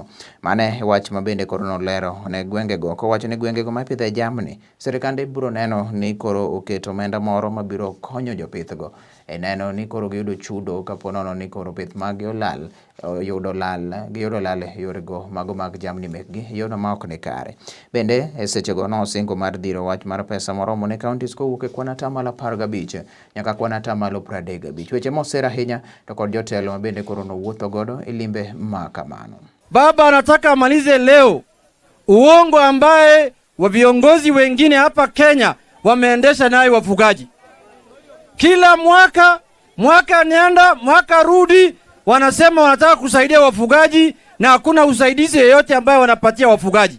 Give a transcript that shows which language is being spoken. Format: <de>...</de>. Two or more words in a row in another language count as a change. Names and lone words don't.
<luo>Mane wach ma bende koro nolero ne gwenge go kowacho ni gwenge go mapidhe jamni sirikande biro neno ni koro oketo omenda moro mabiro konyo jopith go e neno ni koro giyudo chudo kapo nono ni koro pith magi olal giyudo lal yore go mago mag jamni mekgi yono ma ok ne kare. Bende e seche go no singo mar dhiro wach mar pesa moromo ne counties kowuok e kwan atamalo 15 nyaka kwan atamalo 35. Weche mosera ahinya to kod jotelo ma bende koro nowuotho godo e limbe ma kamano.</luo> <sw>Baba anataka amalize leo uongo ambaye wa viongozi wengine hapa Kenya wameendesha nayo wafugaji. Kila mwaka nenda mwaka rudi wanasema wanataka kusaidia wafugaji na hakuna usaidizi yeyote ambaye wanapatia wafugaji.</sw>